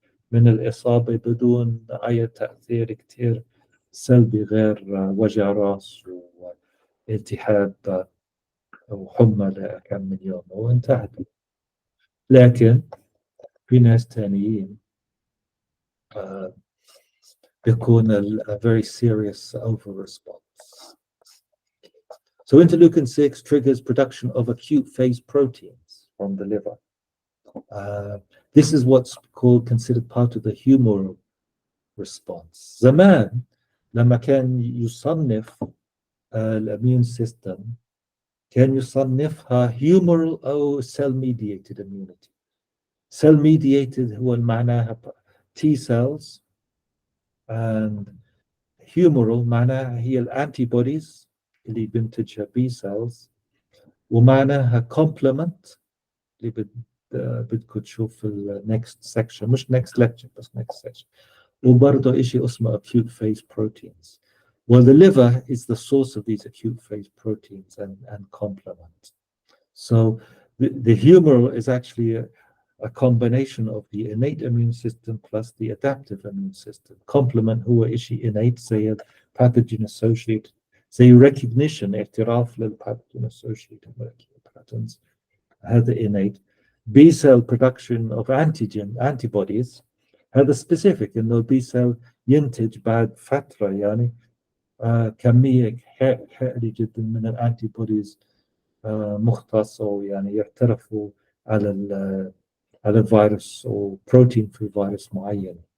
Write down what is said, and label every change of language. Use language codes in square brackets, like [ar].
[ar] من الإصابة بدون أي تأثير كتير سلبي غير وجع راس والتهاب وحمى لكم من يوم وانتهت. لكن في ناس تانيين بيكون [en] a very serious over response. So interleukin 6 triggers production of acute phase proteins from the liver. This is what's considered part of the humoral response. [ar] زمان لما كان يصنف الاميون سيستم كان يصنفها humoral أو cell mediated immunity. cell mediated هو معناها [en] T cells and humoral [ar] معناها هي الانتي بوديز اللي بنتجها B cells، ومعناها complement اللي بدكم تشوف في النكست سكشن، مش [en] next lecture [ar] بس [en] next section، [ar] وبرضه شيء اسمه [en] acute phase proteins. Well, the liver is the source of these acute phase proteins and complement. So the humoral is actually a combination of the innate immune system plus the adaptive immune system. Complement [ar] هو شيء [en] innate زي pathogen associated زي recognition [ar] اعتراف [en] للpathogen associated molecular patterns. [ar] هذا innate. B cell production of antibodies هذا specific إنه البي سيل ينتج بعد فترة يعني كمية هائلة جدا من الانتي بوديز مختصة يعني يعترفوا على الفيروس أو بروتين في فيروس معين.